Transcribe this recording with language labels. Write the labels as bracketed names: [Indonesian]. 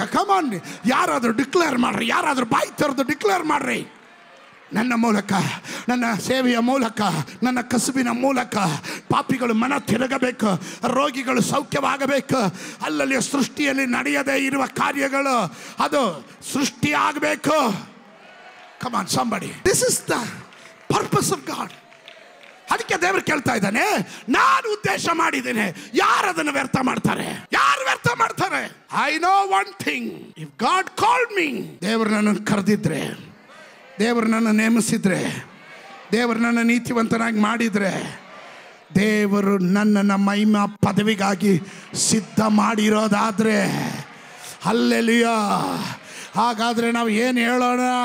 [Kannada] ಕಮಾನ್, ಯಾರಾದರೂ ಡಿಕ್ಲೇರ್ ಮಾಡ್ರಿ, ಯಾರಾದರೂ ಬಾಯಿ ತೆರೆದು ಡಿಕ್ಲೇರ್ ಮಾಡ್ರಿ. ನನ್ನ ಮೂಲಕ, ನನ್ನ ಸೇವೆಯ ಮೂಲಕ, ನನ್ನ ಕಸುಬಿನ ಮೂಲಕ ಪಾಪಿಗಳು ಮನ ತಿರುಗಬೇಕು, ರೋಗಿಗಳು ಸೌಖ್ಯವಾಗಬೇಕು, ಅಲ್ಲಲ್ಲಿ ಸೃಷ್ಟಿಯಲ್ಲಿ ನಡೆಯದೇ ಇರುವ ಕಾರ್ಯಗಳು ಅದು ಸೃಷ್ಟಿಯಾಗಬೇಕು. [English] Come on somebody, this is the purpose of God. [Kannada] ಅದಕ್ಕೆ ದೇವರು ಕೇಳ್ತಾ ಇದ್ದಾನೆ, ನಾನು ಉದ್ದೇಶ ಮಾಡಿದ್ದೇನೆ, ಯಾರು ಅದನ್ನು ವ್ಯರ್ಥ ಮಾಡ್ತಾರೆ? ಯಾರು ವ್ಯರ್ಥ ಮಾಡ್ತಾರೆ? [English] I know one thing, if God called me, [Kannada] ದೇವರು ನನ್ನನ್ನು ಕರೆದಿದ್ರೆ, ದೇವರು ನನ್ನ ನೇಮಿಸಿದ್ರೆ, ದೇವರು ನನ್ನ ನೀತಿವಂತನಾಗಿ ಮಾಡಿದ್ರೆ, ದೇವರು ನನ್ನನ್ನು ಮಹಿಮಾ ಪದವಿಗಾಗಿ ಸಿದ್ಧ ಮಾಡಿರೋದಾದ್ರೆ, ಹಲ್ಲೆಲೂಯಾ, ಹಾಗಾದ್ರೆ ನಾವು ಏನು ಹೇಳೋಣ?